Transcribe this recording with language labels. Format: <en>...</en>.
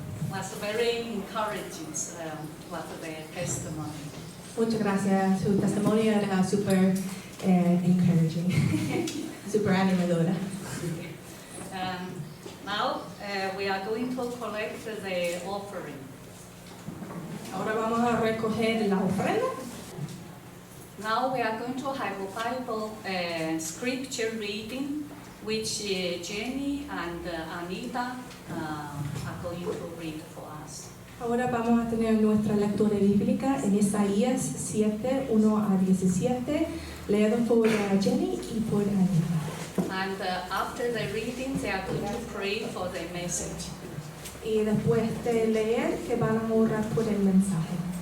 <en>Was very encouraging, was the testimony.</en> <es>Muchas gracias. Su testimonio era</es> <en>super encouraging,</en> <es>super animadora.</es> <en>Now we are going to collect the offering.</en> <es>Ahora vamos a recoger la ofrenda.</es> <en>Now we are going to have a Bible scripture reading, which Jenny and Anita are going to read for us.</en> <es>Ahora vamos a tener nuestra lectura bíblica en Isaías 7, 1 a 17, leído por Jenny y por Anita.</es> <en>And after the reading, they are going to pray for the message.</en> <es>Y después de leer, que van a orar por el mensaje.</es>